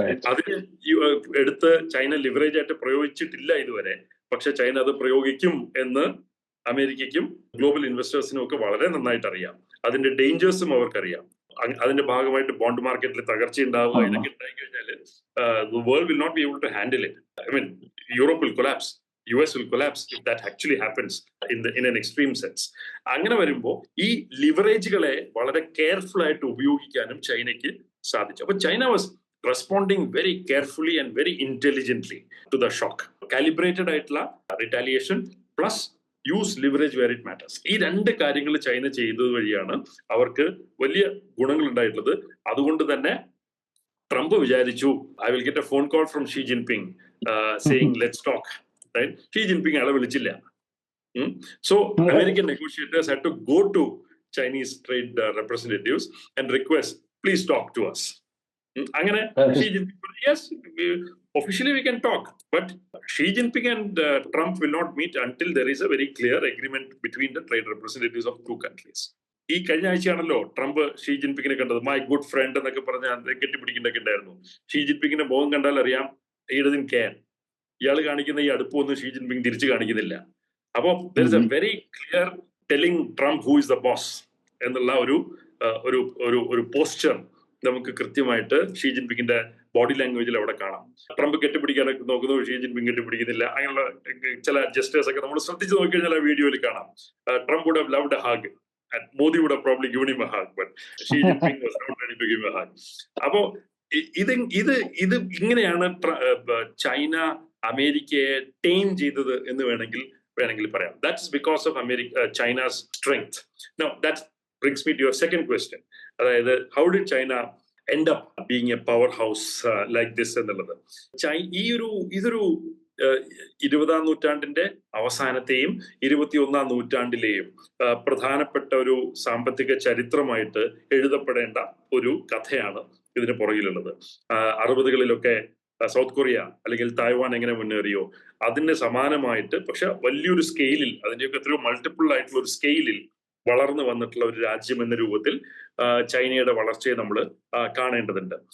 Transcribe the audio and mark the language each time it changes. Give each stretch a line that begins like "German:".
Malayalam: അതിന് എടുത്ത് China leverage ആയിട്ട് പ്രയോഗിച്ചിട്ടില്ല ഇതുവരെ. പക്ഷെ ചൈന അത് പ്രയോഗിക്കും എന്ന് അമേരിക്കയ്ക്കും ഗ്ലോബൽ ഇൻവെസ്റ്റേഴ്സിനും ഒക്കെ വളരെ നന്നായിട്ട് അറിയാം. അതിന്റെ ഡേഞ്ചേഴ്സും അവർക്കറിയാം. അതിന്റെ ഭാഗമായിട്ട് ബോണ്ട് മാർക്കറ്റിൽ തകർച്ച ഉണ്ടാവുക, ഇതൊക്കെ ഉണ്ടായി കഴിഞ്ഞാൽ
English: the world will not be able to handle it. I mean, Europe will collapse, US will collapse if that actually happens in an extreme sense.
Malayalam: അങ്ങനെ വരുമ്പോൾ ഈ ലിവറേജുകളെ വളരെ കെയർഫുൾ ആയിട്ട് ഉപയോഗിക്കാനും ചൈനയ്ക്ക് സാധിച്ചു.
English: അപ്പൊ China was responding very carefully and very intelligently to the shock. Calibrated ആയിട്ടുള്ള retaliation plus use leverage where it matters.
Malayalam: ഈ രണ്ട് കാര്യങ്ങൾ ചൈന ചെയ്തത് വഴിയാണ് അവർക്ക് വലിയ ഗുണങ്ങൾ ഉണ്ടായിട്ടുള്ളത്. അതുകൊണ്ട് തന്നെ ട്രംപ് വിചാരിച്ചു
English: I will get a phone call from Xi Jinping saying let's talk, right?
Malayalam: Xi Jinping അയാളെ വിളിച്ചില്ല.
English: So American negotiators had to go to Chinese trade representatives and request, please talk to us. അങ്ങനെ Xi Jinping, yes, officially we can talk, but Xi Jinping and Trump will not meet until there is a very clear agreement between the trade representatives of two countries.
Malayalam: ഈ കഴിഞ്ഞ ആഴ്ചയാണല്ലോ Trump she ജിൻപിങ്ങിനെ കണ്ടത്.
English: my good friend
Malayalam: എന്നൊക്കെ പറഞ്ഞ് കെട്ടിപ്പിടിക്കുന്നൊക്കെ ഉണ്ടായിരുന്നു. She ജിൻപിങ്ങിന്റെ മുഖം കണ്ടാൽ അറിയാം
English: he doesn't care.
Malayalam: ഇയാൾ കാണിക്കുന്ന ഈ അടുപ്പൊന്നും ഷീ ജിൻപിങ് തിരിച്ചു കാണിക്കുന്നില്ല. അപ്പോ
English: there is a very clear telling Trump who is the boss
Malayalam: എന്നുള്ള ഒരു പോസ്ചർ നമുക്ക് കൃത്യമായിട്ട് ഷീ ജിൻപിങ്ങിന്റെ ബോഡി ലാംഗ്വേജിൽ അവിടെ കാണാം. ട്രംപ് കെട്ടിപ്പിടിക്കാനൊക്കെ നോക്കുന്നു, ഷീ ജിൻപിങ് കെട്ടിപ്പിടിക്കുന്നില്ല. അങ്ങനെയുള്ള ചില ജസ്റ്റേഴ്സ് ഒക്കെ നമ്മൾ ശ്രദ്ധിച്ച് നോക്കിക്കഴിഞ്ഞാൽ ആ വീഡിയോയിൽ കാണാം.
English: Trump would have loved a hug and Modi would have probably given him a hug, but Xi Jinping was not ready to give a hug.
Malayalam: അപ്പോ ഇത് ഇങ്ങനെയാണ് ചൈന അമേരിക്കയെ ടൈം ചെയ്തത് എന്ന് വേണമെങ്കിൽ പറയാം.
English: That's because of China's strength. Now that brings me to your second question. അതായത് how did China end up being a powerhouse like this എന്നുള്ളത്.
Malayalam: ഇതൊരു 20ാം നൂറ്റാണ്ടിന്റെ അവസാനത്തെയും 21ാം നൂറ്റാണ്ടിലെയും പ്രധാനപ്പെട്ട ഒരു സാമ്പത്തിക ചരിത്രമായിട്ട് എഴുതപ്പെടേണ്ട ഒരു കഥയാണ് ഇതിന് പുറകിലുള്ളത്. 60കളിലൊക്കെ സൗത്ത് കൊറിയ അല്ലെങ്കിൽ തായ്വാൻ എങ്ങനെ മുന്നേറിയോ അതിന് സമാനമായിട്ട്, പക്ഷെ വലിയൊരു സ്കെയിലിൽ, അതിന്റെയൊക്കെ എത്രയോ മൾട്ടിപ്പിൾ ആയിട്ടുള്ള ഒരു സ്കെയിലിൽ വളർന്നു വന്നിട്ടുള്ള ഒരു രാജ്യം എന്ന രൂപത്തിൽ ചൈനയുടെ വളർച്ചയെ നമ്മൾ കാണേണ്ടതുണ്ട്.